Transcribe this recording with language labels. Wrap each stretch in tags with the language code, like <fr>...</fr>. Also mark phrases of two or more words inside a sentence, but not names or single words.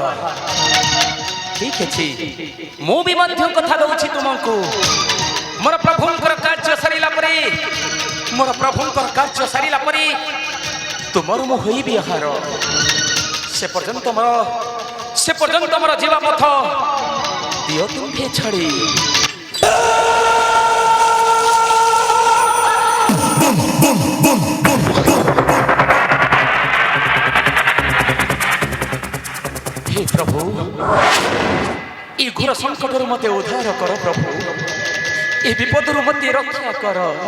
<or>ଠିକ୍ ଅଛି ମୁଁ ବି ମଧ୍ୟ କଥା ଦଉଛି ତୁମକୁ ମୋର ପ୍ରଭୁଙ୍କର କାର୍ଯ୍ୟ ସାରିଲା ପରେ ତୁମର ମୁଁ ହୋଇବି ଆହାର। ସେ ପର୍ଯ୍ୟନ୍ତ ମୋର ଯିବା ପଥ ଦିଅ ତୁମ୍ଭେ ଛାଡ଼ି। ହେ ପ୍ରଭୁ ଏ ଘୋର ସଙ୍କଟରୁ ମତେ ଉଦ୍ଧାର କର ପ୍ରଭୁ ଏ ବିପଦରୁ ମତେ ରକ୍ଷା କର।</or>